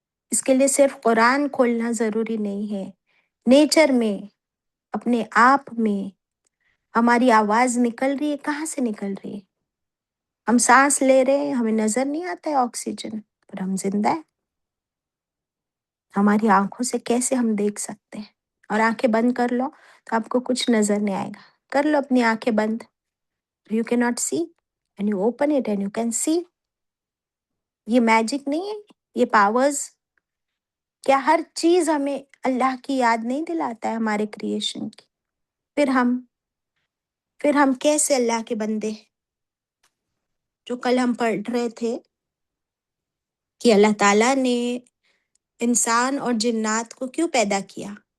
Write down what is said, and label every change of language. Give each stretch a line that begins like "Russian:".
Urdu: اس کے لیے صرف قرآن کھولنا ضروری نہیں ہے. نیچر میں، اپنے آپ میں ہماری آواز نکل رہی ہے، کہاں سے نکل رہی ہے؟ ہم سانس لے رہے ہیں، ہمیں نظر نہیں آتا ہے آکسیجن، پر ہم زندہ ہیں. ہماری آنکھوں سے کیسے ہم دیکھ سکتے ہیں؟ اور آنکھیں بند کر لو تو آپ کو کچھ نظر نہیں آئے گا. کر لو اپنی آنکھیں بند.
English: You cannot see and you open it and you can see.
Urdu: یہ میجک نہیں ہے، یہ پاورز. کیا ہر چیز ہمیں اللہ کی یاد نہیں دلاتا ہے ہمارے کریشن کی؟ پھر ہم کیسے اللہ کے بندے؟ جو کل ہم پڑھ رہے تھے کہ اللہ تعالیٰ نے انسان اور جنات کو کیوں پیدا کیا